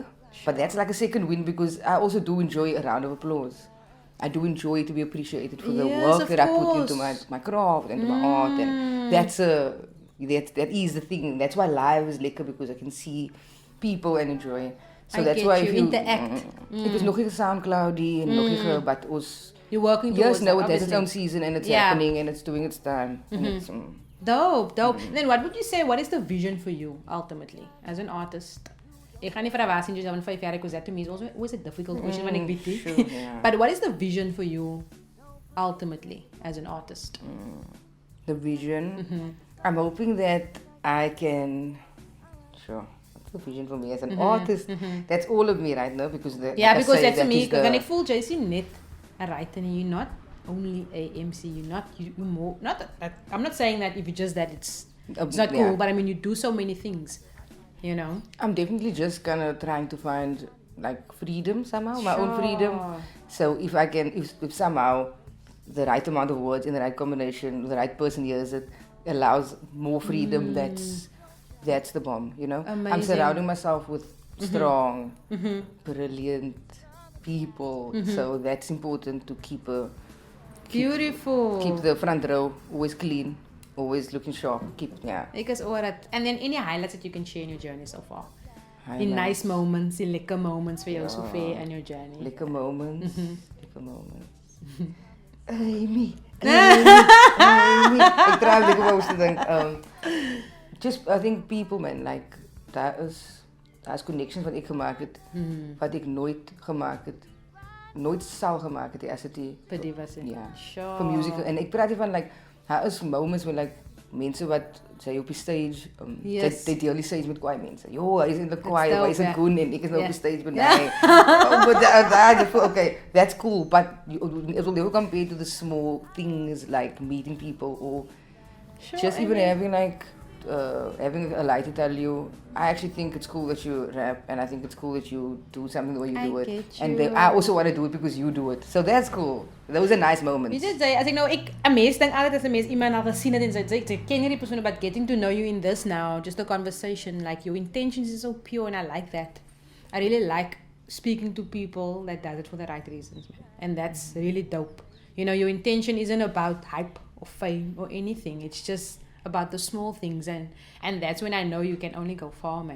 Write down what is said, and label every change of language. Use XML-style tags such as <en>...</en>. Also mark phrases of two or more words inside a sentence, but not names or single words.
<en>But that's like a second win, because I also do enjoy a round of applause. I do enjoy to be appreciated for the Yes, work of that I put into course. my craft and my art, and that is the thing. That's why live is lekker, because I can see people and enjoy. So I that's get why you. if you Interact.</en> <af>Ek is nog nie SoundCloudie en nog nie but ons</af> <en>You're working towards yes, no, that, it has its own obviously. season and it's Yeah. happening and it's doing its time. And it's, Dope. Then what would you say, what is the vision for you, ultimately, as an artist?</en> <af>Ek gaan nie vir 'n was in jou 5 jaar,</af> <en>because that to me is always a difficult question when</en> <af>ek weet nie.</af> <en>sure, yeah. But what is the vision for you, ultimately, as an artist? the vision. I'm hoping that I can what's the vision for me as an artist? That's all of me right now, because Yeah, like I because say, that's that me, is because</en> <af>ek voel jy sien net 'n writer</af> <en>and you're not only a MC, you're more, not that, I'm not saying that if you're just that it's not cool, yeah. but I mean you do so many things, you know? I'm definitely just kind of trying to find like freedom somehow, my own freedom. Sure. So if I can, if somehow the right amount of words in the right combination, the right person hears it, allows more freedom, that's the bomb, you know? I'm Amazing. surrounding myself with strong, brilliant people. So that's important to keep a Beautiful. keep the front row always clean, always looking sharp.</en> <af>Ek is oor dit.</af> <en>And then any highlights that you can share in your journey so far? In Highlights. nice moments,</en> <af>in lekker moments vir jou Ja. so ver</af> <en>in your journey.</en> <af>Lekker moments. Lekker moments. Amy. Ek try lekker moments te dink.</af> <en>Just, I think people, man, like,</en> <af>daar is connections wat ek gemaak het, wat ek nooit gemaak het, nooit sal gemaak het, as dit Vir die was dit. ja,</af> <en>Sure.</en> <af>vir musical. En ek praat hiervan, like, daar is moments waar, like, mense wat sy op die stage,</af> <en>Yes.</en> <af>sy deel die stage met kwaai mense. Jo, hy is</af> <en>in the</en> <af>kwaai,</af> <en>dope,</en> <af>hy is in ja. Koen en ek is nou op Ja. die stage met my.</af> <en>But that, okay, that's cool, but it will never compare to the small things like meeting people or Sure, just I even mean- having like having a light to tell you. I actually think it's cool that you rap, and I think it's cool that you do something the way you I do it. get And you. I also want to do it because you do it. So that's cool. Those are nice moments.</en> <af>Weet jy, as ek nou, 'n mens dink altyd as 'n mens iemand al gesien het en sy ken hierdie persoon,</af> <en>but getting to know you in this now, just a conversation, like your intentions is so pure and I like that. I really like speaking to people that does it for the right reasons, man. And that's really dope. You know, your intention isn't about hype or fame or anything. It's just about the small things, and that's when I know you can only go far, man.</en>